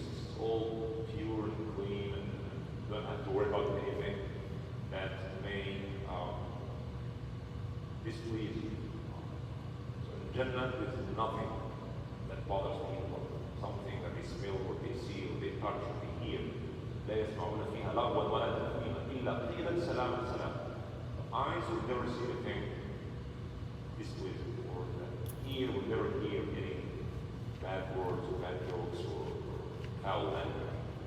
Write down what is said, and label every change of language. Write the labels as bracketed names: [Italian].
[English] It's all pure and clean, and you don't have to worry about anything that may displease you. So in Jannah, there is nothing that bothers people, something that they smell or they see or they touch or they hear. [Arabic] لا يسمعون فيها لغوا ولا تأثيما إلا قيلا سلاما سلاما. [English] The eyes will never see anything displeasing, or the ear will never hear any bad words or bad jokes or foul language.